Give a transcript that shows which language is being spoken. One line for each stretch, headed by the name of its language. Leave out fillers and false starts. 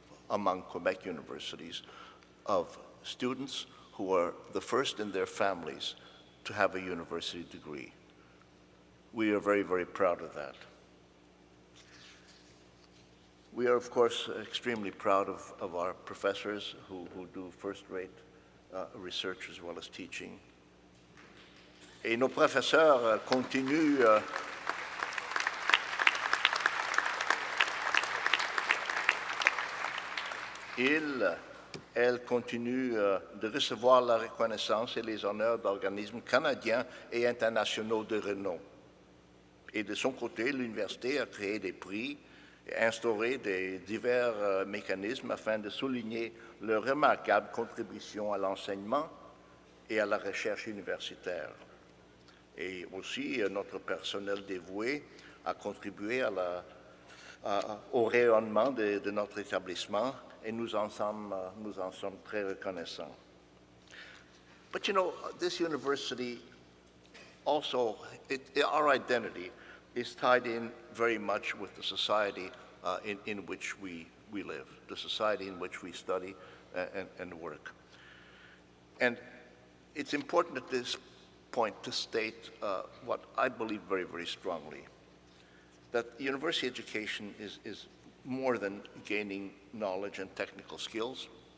English: among Quebec universities of students who are the first in their families to have a university degree. We are very, very proud of that. We are, of course, extremely proud of our professors who do first-rate research as well as teaching.
French: Et nos professeurs continuent elles continuent de recevoir la reconnaissance et les honneurs d'organismes canadiens et internationaux de renom. Et de son côté, l'université a créé des prix et instauré des divers mécanismes afin de souligner leur remarquable contribution à l'enseignement et à la recherche universitaire. Et aussi, notre personnel dévoué a contribué au rayonnement de notre établissement et nous en sommes très reconnaissants.
English: But you know, this university also, our identity is tied in very much with the society in which we live, the society in which we study and work. And it's important at this point to state what I believe very, very strongly, that university education is more than gaining knowledge and technical skills.